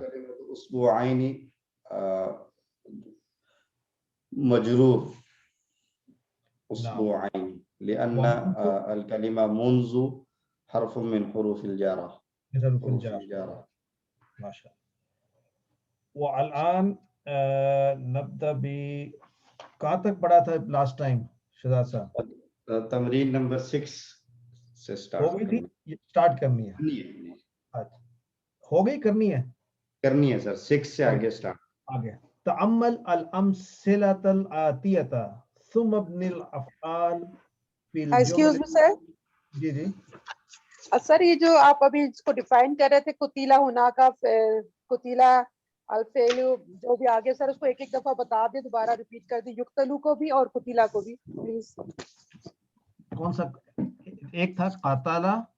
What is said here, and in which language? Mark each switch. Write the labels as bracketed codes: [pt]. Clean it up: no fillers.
[ar] كلمة أسبوعين مجرور. أسبوعين. لأن الكلمة منذ حرف من حروف الجارة. حروف الجارة. ما شاء الله. والآن نبدأ ب [ur] کہاں تک پڑھا تھا [en] last time [ur] شہزاد صاحب؟ تمرین نمبر 6 سے ہو گئی تھی، اسٹارٹ کرنی ہے؟ اچھا ہو گئی، کرنی ہے سر. 6 سے آگے اسٹارٹ. آگے [ar] تأمل الامثلة الآتية ثم ابن الافعال فی [en] Excuse me sir. [ur] جی جی سر یہ جو آپ ابھی اس کو ڈیفائن کر رہے تھے قتیلہ ہونا کا، قتیلہ الفعل جو بھی آگے، سر اس کو ایک ایک دفعہ بتا دیں، دوبارہ ریپیٹ کر دیں، یقتلو کو بھی اور قتیلہ کو بھی پلیز. کون سا ایک تھا؟ قاتلہ،